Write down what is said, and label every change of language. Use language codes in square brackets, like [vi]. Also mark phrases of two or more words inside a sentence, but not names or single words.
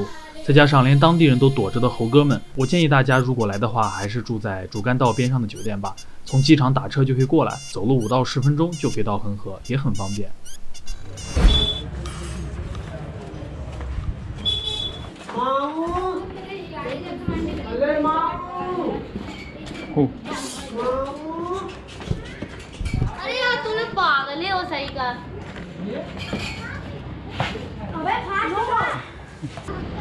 [zh] 再加上连当地人都躲着的猴哥们，我建议大家如果来的话，还是住在主干道边上的酒店吧。从机场打车就可以过来，走路5到10分钟就可以到恒河，也很方便。哦。 [hi] अरे यार तूने पागल है वो सही कर अबे फास्ट हो